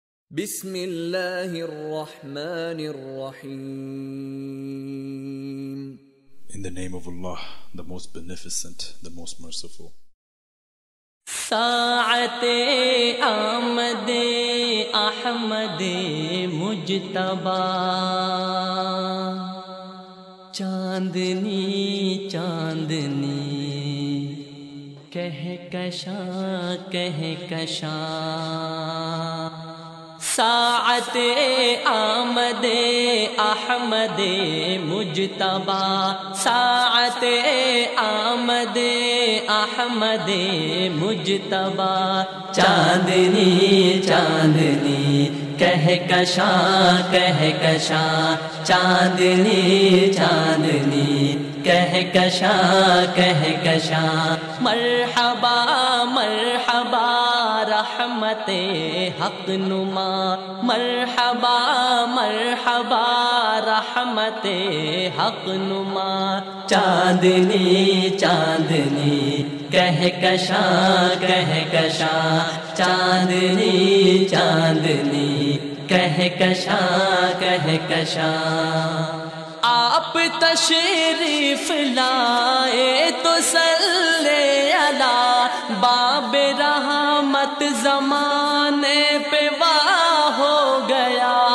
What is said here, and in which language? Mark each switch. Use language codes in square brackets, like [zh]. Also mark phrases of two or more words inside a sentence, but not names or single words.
[ar] بسم اللہ الرحمن الرحیم. [en] In the name of Allah, the most beneficent, the most merciful. [ur] ساعت آمد احمد مجتبی، چاندنی چاندنی کہکشاں. ساعت آمد احمد مجتبی، ساعت آمد احمد مجتبی، چاندنی چاندنی کہکشاں، چاندنی چاندنی کہکشاں. مرحبا مرحبا رحمت حق نما، مرحبا مرحبا رحمت حق نما، چاندنی چاندنی کہکشاں، چاندنی چاندنی کہکشاں. آپ تشریف لائے تو [ar] صلی علی [ur] باب رحمت، زمانے پہ واہ ہو گیا.